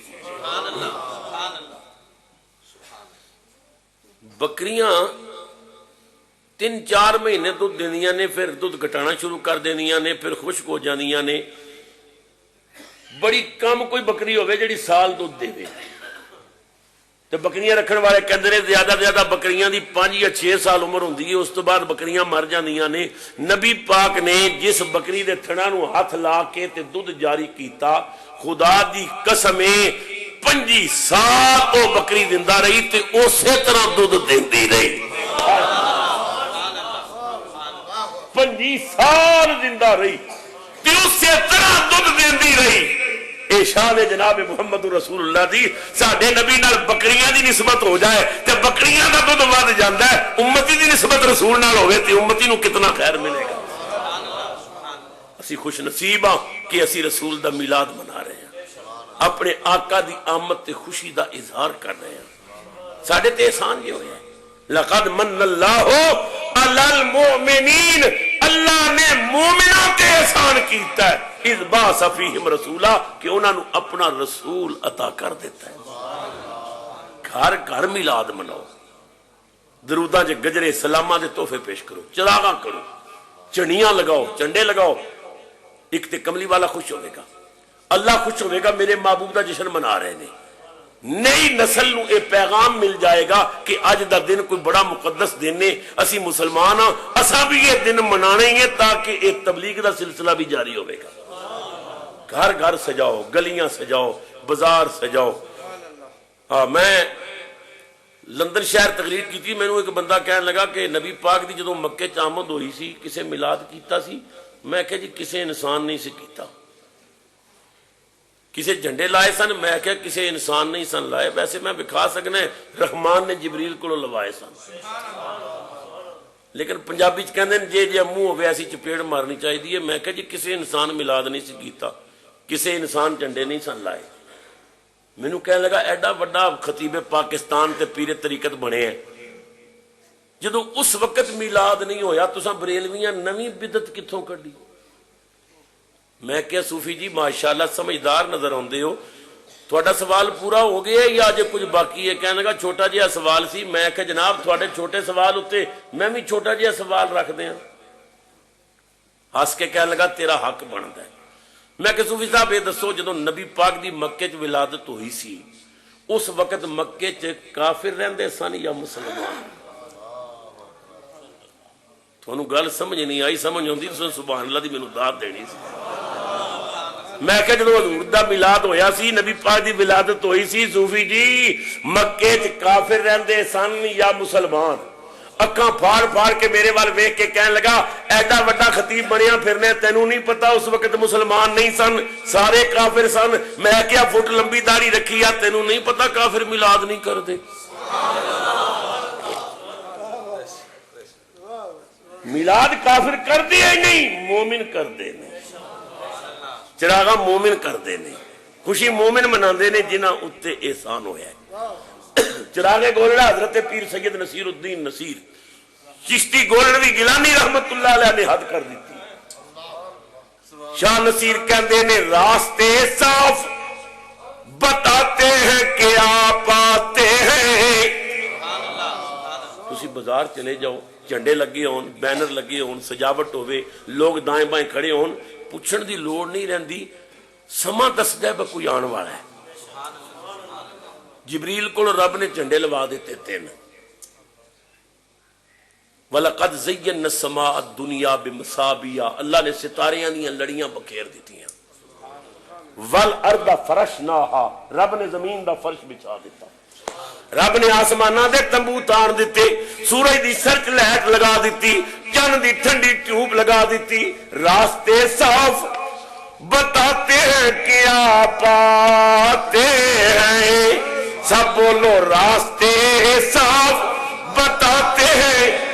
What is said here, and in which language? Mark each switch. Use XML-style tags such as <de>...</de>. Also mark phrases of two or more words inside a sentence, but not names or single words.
<pa>بکریاں 3-4 مہینے دودھ دیندیاں نے پھر دودھ گھٹانا شروع کر دیندیاں نے پھر خشک ہو جاندیاں نے بڑی کم کوئی بکری ہووے جہڑی سال دودھ دیوے تے بکریاں رکھن والے کہندے نے زیادہ زیادہ بکریاں دی 5 یا 6 سال عمر ہوندی ہے، اس تو بعد بکریاں مر جاندیاں نے۔ نبی پاک نے جس بکری دے تھڑاں نو ہاتھ لا کے تے دودھ جاری کیتا، خدا دی قسم 25 سال او بکری زندہ رہی تے اسی طرح دودھ دیندی رہی۔ 25 سال زندہ رہی تے اسی طرح دودھ دیندی رہی۔ اے شان جناب محمد رسول اللہ دی، ساڈے نبی نال بکریاں دی نسبت ہو جائے تے بکریاں دا دودھ ود جاندا ہے، امتی دی نسبت رسول نال ہوے تے امتی نو کتنا خیر ملے گا۔ اسی خوش نصیب ہاں کہ اسی رسول دا میلاد منا رہے ہیں، اپنے آقا دی آمد تے خوشی دا اظہار کر رہے ہیں۔ ساڈے تے احسان یہ ہویا ہے،</pa> <ar>لقد من اللہ علی المؤمنین،</ar> <pa>اللہ نے مومنوں تے احسان کیتا ہے،</pa> <ar>اذ بعث فیہم رسولا،</ar> <pa>کہ انہاں نو اپنا رسول عطا کر دیتا ہے۔ گھر گھر میلاد مناؤ، دروداں چ گجرے سلاماں دے تحفے پیش کرو، چراغاں کرو، چڑیاں لگاؤ، چنڈے لگاؤ۔ ایک تے کملی والا خوش ہوئے گا، اللہ خوش ہوئے گا، میرے محبوب دا جشن منا رہے ہیں۔ نئی نسل نو اے پیغام مل جائے گا کہ اج دا دن کوئی بڑا مقدس دن ہے، اسی مسلمان ہاں، اساں بھی یہ دن منانے ہیں تاکہ ایک تبلیغ دا سلسلہ بھی جاری ہوئے گا۔ گھر گھر سجاؤ، گلیاں سجاؤ، بازار سجاؤ۔ میں لندن شہر تقریر کی تھی، میں نے ایک بندہ کہنے لگا کہ نبی پاک دی جدوں مکے چ آمد ہوئی سی کسے میلاد کیتا سی؟ میں کہا جی کسے انسان نہیں سی کیتا۔ کسے جھنڈے لائے سن؟ میں کہا کسے انسان نہیں سن لائے، ویسے میں بکھا سکنا ہے رحمان نے جبریل کو لوائے سن، لیکن پنجابی چ کہندے جے جے منہ ہوے ایسی چپیڑ مارنی چاہیے۔ میں کہا جی کسے انسان میلاد نہیں سی کیتا، کسے انسان جھنڈے نہیں سن لائے۔ مینوں کہنے لگا ایڈا بڑا خطیب پاکستان تے پیر طریقت بنے ہیں، جدو اس وقت میلاد نہیں ہویا تساں بریلویاں نویں بدعت کتھوں کڈی؟ میں کہا صوفی جی ماشاءاللہ سمجھدار نظر آندے ہو، تھوڑا سوال پورا ہو گیا یا اجے کچھ باقی ہے؟ کہنے لگا چھوٹا جہا سوال سی۔ میں کہا جناب تھوڑے چھوٹے سوال ہوتے میں بھی چھوٹا جہا سوال رکھ دیاں۔ ہس کے کہنے لگا تیرا حق بنتا ہے۔ میں کہ صوفی صاحب یہ دسو جدو نبی پاک دی مکے چ ولادت ہوئی سی اس وقت مکے چ کافر رہندے سن یا مسلمان؟ تھانوں گل سمجھ نہیں آئی، سمجھ ہوندی تو</pa> <ar>سبحان اللہ</ar> <pa>دی مینوں داد دینی سی۔ میں کہ جدو حضور دا میلاد ہویا سی، نبی پاک دی ولادت ہوئی سی، صوفی جی مکے چ کافر رہندے سن یا مسلمان؟ اکاں پھاڑ پھاڑ کے میرے وال ویکھ کے کہنے لگا ایڈا وڈا خطیب بنیا پھرنے، تینوں نہیں پتا اس وقت مسلمان نہیں سن، سارے کافر سن۔ میں کیا فٹ لمبی داڑھی رکھی ہے، تینوں نہیں پتا کافر میلاد نہیں کردے؟ میلاد کافر کردے ہی نہیں، مومن کردے نہیں، چراغاں مومن کردے نہیں، خوشی مومن مناندے نے جنہاں اتے احسان ہویا ہے۔ چراغ گولڑا حضرت پیر سید نصیر الدین نصیر چشتی گولڑوی گیلانی</pa> <ar>رحمت اللہ علیہ</ar> <pa>نے حد کر دیتی۔</pa> <ur>شاہ نصیر</ur> <pa>کہندے نے</pa> <ur>راستے صاف بتاتے ہیں کہ آپ آتے ہیں۔</ur> <pa>تسی بازار چلے جاؤ، جھنڈے لگے ہون، بینر لگے ہون، سجاوٹ ہوئے، لوگ دائیں بائیں کھڑے ہون، پوچھن دی لوڑ نہیں رہندی، سما دسدا ہے کوئی آن والا ہے۔ جبریل کو رب نے جھنڈے لوا دیتے تین،</pa> <ar>وَلَقَدْ زَيَّنَّا السَّمَاءَ الدُّنْيَا بِمَصَابِيحَ،</ar> <pa>اللہ نے ستاریاں دیاں لڑیاں بکھیر دیتی ہیں۔</pa> <ar>وَالْأَرْضَ فَرَشْنَاهَا،</ar> <pa>رب نے زمین دا فرش بچھا دیتا، رب نے آسمانہ دے تمبو تار دیتے، سورج دی سرچ لائٹ لگا دیتی، چند دی ٹھنڈی ٹیوب لگا دیتی۔</pa> <ur>راستے صاف بتاتے ہیں کہ آپ آتے ہیں، سب بولو راستے صاف بتاتے ہیں۔</ur>